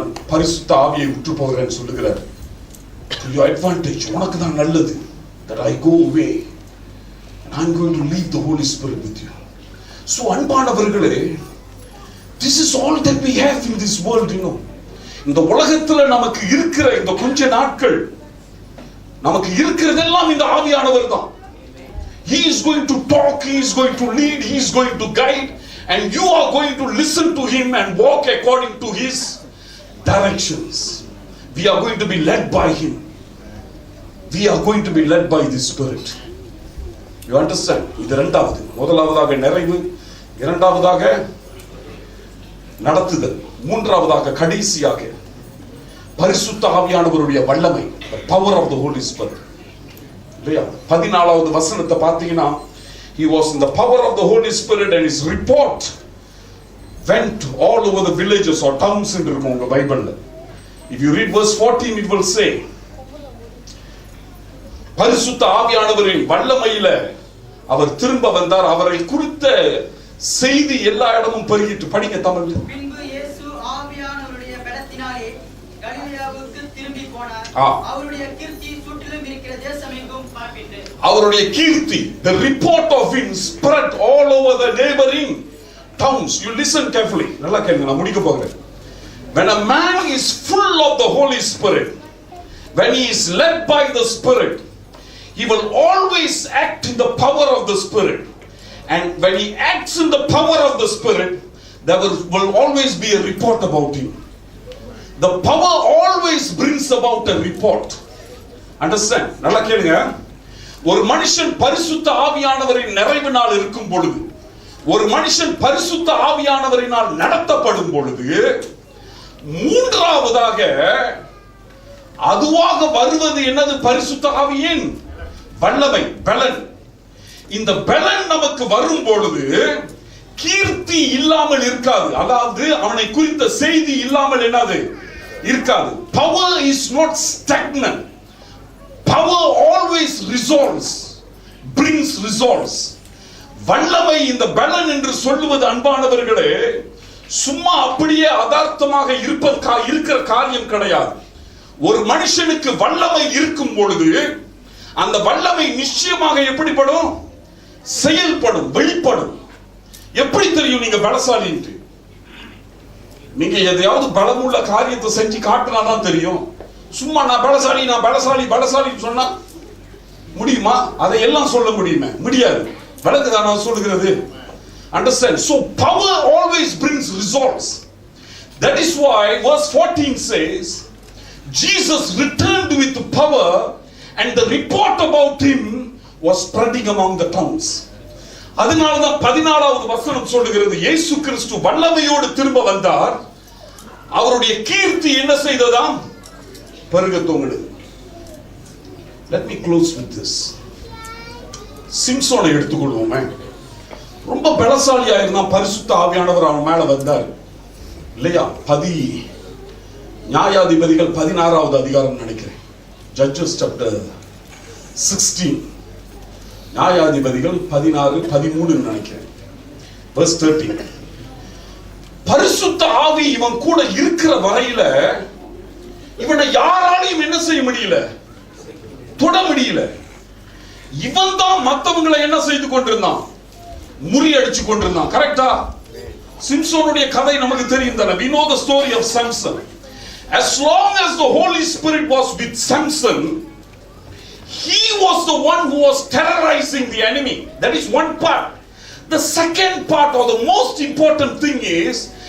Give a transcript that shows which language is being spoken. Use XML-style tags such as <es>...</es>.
<ta>பரிசுத்த ஆவியை விட்டு போகிறேன்னு சொல்லுகிறார்.</ta> <en>To your advantage,</en> <ta>உனக்கு தான் நல்லது.</ta> <en>That I go away and I'm going to leave the Holy Spirit with you. So அன்பானவர்களே, this is all that we have in this world, you know.</en> <ta>இந்த உலகத்துல நமக்கு இருக்கிற இந்த கொஞ்ச நாட்கள் நமக்கு இருக்கிறதெல்லாம் இந்த ஆவியானவர் தான்.</ta> <en>He is going to talk, he is going to lead, he is going to guide, and you are going to listen to him and walk according to his directions. We are going to be led by him. We are going to be led by the Spirit. You understand?</en> <ta>இது இரண்டாவது. முதலாவதாக நிறைவு, இரண்டாவதாக நடத்துதல், மூன்றாவதாக கடைசியாக பரிசுத்த ஆவியானவருடைய வல்லமை,</ta> <en>the power of the Holy Spirit.</en> <ta>இல்லையா? 14வது வசனத்தை பார்த்தீங்கன்னா,</ta> <en>he was in the power of the Holy Spirit and his report went all over the villages or towns</en> <ta>என்று இருக்கும் உங்க பைபிள்ல.</ta> <en>If you read verse 14, it will say,</en> <ta>பரிசுத்த ஆவியானவரின் வல்லமையில அவர் திரும்ப வந்தார், அவரை குறித்த செய்தி எல்லா இடமும் பெருகிட்டு. படிங்க தமிழ்ல. பின்பு இயேசு ஆவியானவருடைய பலத்தினாலே கலிலேயாவுக்கு திரும்பி போனார். அவருடைய கீர்த்தி சுற்றிலும் இருக்கிற தேசமெங்கும் பரப்பிற்று. அவருடைய கீர்த்தி,</ta> <en>the report of him spread all over the neighboring towns. You listen carefully.</en> <ta>நல்லா கேளுங்க, நான் முடிக்க போகிறேன்.</ta> <en>When a man is full of the Holy Spirit, when he is led by the Spirit, he will always act in the power of the Spirit. And when he acts in the power of the Spirit, there will always be a report about him. The power always brings about a report. Understand?</en> <ta>நல்லா கேளுங்க. ஒரு மனுஷன் பரிசுத்த ஆவியானவரின் நிறைவினால் இருக்கும் பொழுது, ஒரு மனுஷன் பரிசுத்த ஆவியானவரினால் நடத்தப்படும் பொழுது, மூன்றாவதாக அதுவாக வருவது என்னது? பரிசுத்த ஆவியின் வல்லமை, பலன். இந்த பலன் நமக்கு வரும் பொழுது கீர்த்தி இல்லாமல் இருக்காது. அதாவது அவனை குறித்த செய்தி இல்லாமல் என்னது இருக்காது.</ta> <en>Power is not stagnant. Power always resolves, brings results.</en> <ta>வல்லமை, இந்த பலன் என்று சொல்லுவது அன்பானவர்களே, சும்மா அப்படியே அதார்த்தமாக இருக்கிற காரியம் கிடையாது. ஒரு மனுஷனுக்கு வல்லமை இருக்கும் பொழுது அந்த வல்லமை நிச்சயமாக எப்படிப்படும்? செயல்படும், வெளிப்படும். எப்படி தெரியும் நீங்க பலசாலின்னு? நீங்க எதையாவது பலமுள்ள காரியத்தை செஞ்சு காட்டினாதான் தெரியும். சும்மா நான் பலசாலி, நான் பலசாலி பலசாலின்னு சொன்னா முடியுமா? அதை எல்லாம் சொல்ல முடியுமே? முடியாது. விளக்குதான் நான் சொல்லுகிறது. Understand?</ta> <en>So power always brings results. That is why verse 14 says, Jesus returned with power and the report about him was spreading among the towns.</en> <ta>அதனாலதான் 14வது வசனம் சொல்லுகிறது, இயேசு கிறிஸ்து வல்லமையோடு திரும்ப வந்தார், அவருடைய கீர்த்தி என்ன செய்ததாம்? பெருக துவங்கினது.</ta> <en>Let me close with this.</en> <ta>சிம்சோனை எடுத்துக்கொள்வோமே. ரொம்ப பலசாலியா இருந்தான், பரிசுத்த ஆவியானவர் அவன் மேல வந்தார் இல்லையா? நியாயாதிபதிகள் 16வது அதிகாரம் நினைக்கிறேன்,</ta> <en>Judges chapter 16,</en> <ta>நியாயாதிபதிகள் 16-13 நினைக்கிறேன்,</ta> <en>verse 13.</en> <ta>பரிசுத்த ஆவி இவன் கூட இருக்கிற வரையில இவனை யாராலையும் என்ன செய்ய முடியல? தொட முடியல. இவன் தான் மத்தவங்களை என்ன செய்து கொண்டிருந்தான்? முறியடிச்சு கொண்டிருந்தான். கரெக்டா? சிம்சோனுடைய கதை நமக்கு தெரியும் தானே?</ta> <en>We know the story of Samson. As long as the Holy Spirit was with Samson, he was the one who was terrorizing the enemy. That is one part. The second part, or the most important thing, is</en>